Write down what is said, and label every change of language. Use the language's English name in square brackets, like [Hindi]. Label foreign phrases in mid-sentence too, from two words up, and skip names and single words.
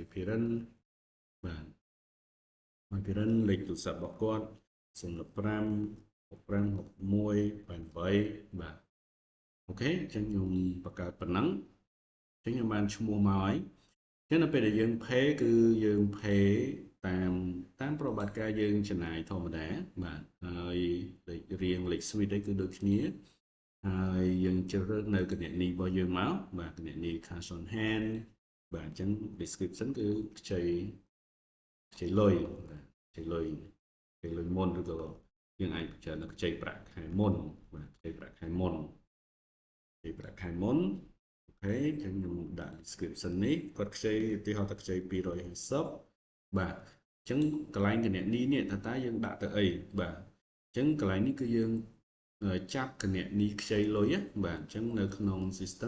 [Khmer] parent បាទឲ្យ parent លេខទូរស័ព្ទរបស់គាត់015 65 61 88បាទអូខេអញ្ចឹងខ្ញុំបង្កើតប៉ុណ្ណឹងអញ្ចឹងខ្ញុំបានឈ្មោះមក ហើយអញ្ចឹងនៅពេលដែលយើង pay គឺយើង pay តាមប្រវត្តិការយើងចំណាយធម្មតាបាទហើយលេខរៀងលេខ suite អីគឺដូចគ្នាហើយយើងជ្រើសរើសនៅគណនីរបស់យើងមកបាទគណនី [English] cash on hand [Khmer] បាទអញ្ចឹង description គឺខ្ចីលុយបាទខ្ចីលុយមុនឬក៏យើងអាចពិចារណាខ្ចីប្រាក់ខែមុនបាទខ្ចីប្រាក់ខែមុន អូខេអញ្ចឹងខ្ញុំដាក់ description នេះគាត់ខ្ចីឧទាហរណ៍ថាខ្ចី250បាទអញ្ចឹងកន្លែងគណនីនេះថាតើយើងដាក់ទៅអីបាទអញ្ចឹងកន្លែងនេះគឺយើងចាប់គណនីខ្ចីលុយបាទអញ្ចឹងនៅក្នុង system